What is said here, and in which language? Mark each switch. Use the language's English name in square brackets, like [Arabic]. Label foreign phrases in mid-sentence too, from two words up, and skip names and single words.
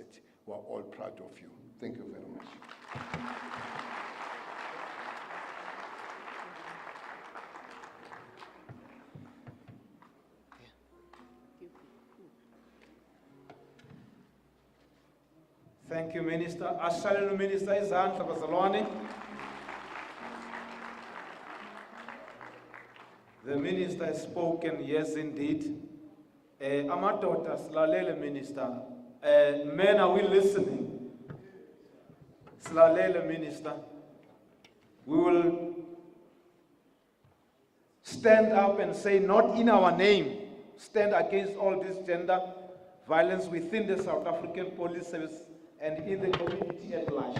[English] We're all proud of you. Thank you very much. Thank you, Minister. [Zulu] Ashalelu Minister izandla bazalwane. [English] The Minister has spoken, yes indeed. [Zulu] Amadoda silalele Minister. [English] Men, are we listening? [Zulu] Silalele Minister. [English] We will stand up and say, not in our name, stand against all this gender violence within the South African Police Service and in the community at large.